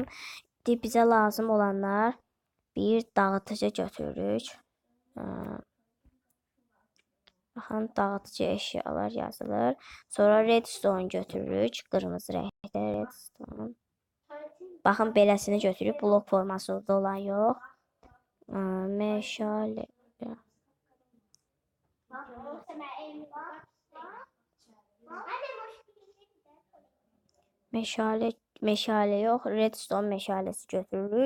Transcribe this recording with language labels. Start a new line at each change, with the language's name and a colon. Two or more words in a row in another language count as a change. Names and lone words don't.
Turkish: İşte bize lazım olanlar bir dağıtıcı götürürük. Bakın dağıtıcı eşyalar yazılır. Sonra redstone götürürük. Kırmızı renkte redstone.
Azerbaijani: Bakın beləsini götürüb blok formasında olan yox.
Turkish: Meşale.
Azerbaijani: Meşale yox, redstone meşaləsi götürürük.